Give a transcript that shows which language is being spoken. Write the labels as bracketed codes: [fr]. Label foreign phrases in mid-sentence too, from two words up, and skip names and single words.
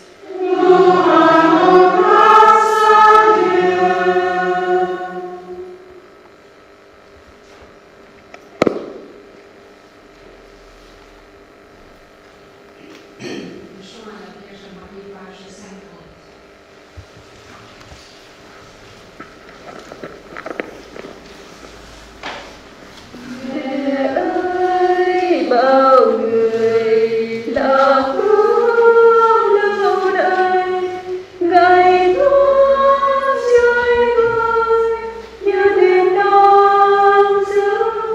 [fr] Nous rendons grâce à Dieu. Chant à la Vierge Marie, page 50. [vi] Bao người là phương lâu nay ngày tháng chơi vơi như đêm đông giữa